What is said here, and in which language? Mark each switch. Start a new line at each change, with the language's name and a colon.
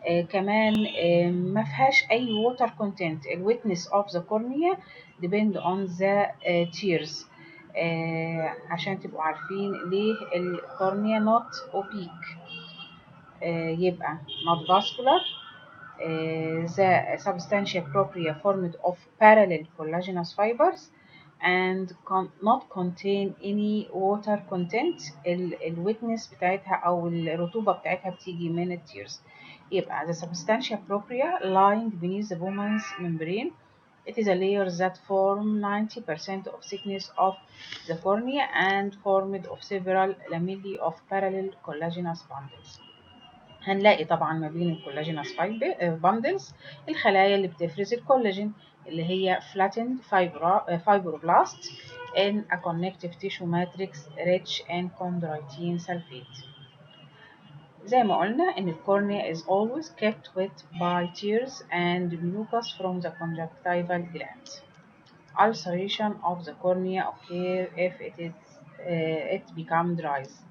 Arabic: كمان ما فيهاش اي ووتر كونتنت.
English: الويتنس of the cornea depend on the tears.
Arabic: عشان تبقوا عارفين ليه الكورنيا
English: not opaque. يبقى not vascular. The substantia propria formed of parallel collagenous fibers and not contain any water content.
Arabic: الويتنس بتاعتها أو الرطوبة بتاعتها بتيجي من التيرز.
English: يبقى the substantia propria lying beneath the Bowman's membrane. It is a layer that form 90% of thickness of the cornea and formed of several lamellae of parallel collagenous bundles.
Arabic: هنلاقي طبعا ما بين الكولاجينوس باندلز الخلايا اللي بتفرز الكولاجين اللي هي
English: flattened fibroblast in a connective tissue matrix rich in chondroitin sulfate.
Arabic: زي ما قلنا إن الكورنيا
English: is always kept wet by tears and mucus from the conjunctival gland. Ulceration of the cornea occur if it become dry.